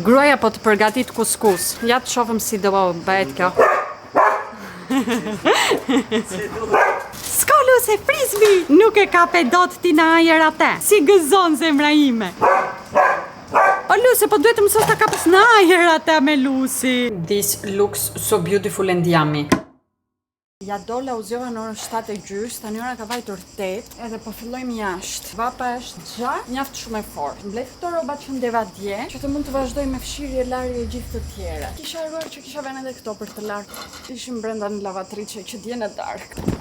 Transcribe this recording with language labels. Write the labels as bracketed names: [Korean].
[Albanian] Gruaja po të përgatit kuskus. Ja të shohim si do bëhet kjo. S'ka luse frisbee, nuk e kape dot ti në ajër atë. Si gëzon zemra ime. O Lucy, po duhet të mësos ta kapës në ajër atë me Lucy. [English] This looks so beautiful and yummy. [Albanian] Ja dola u zgjova në orën 7:30, tani ora ka vajtur 8, edhe po fillojmë jashtë. Vapa është gjatë, mjaft shumë e fortë. Mbledh këto rroba që ndeva dje, që të mund të vazhdoj me fshirje, larje e gjithë të tjera. Kisha haruar që kisha vënë edhe këto për të larë. Ishim brenda në lavatriçe që dje në darkë.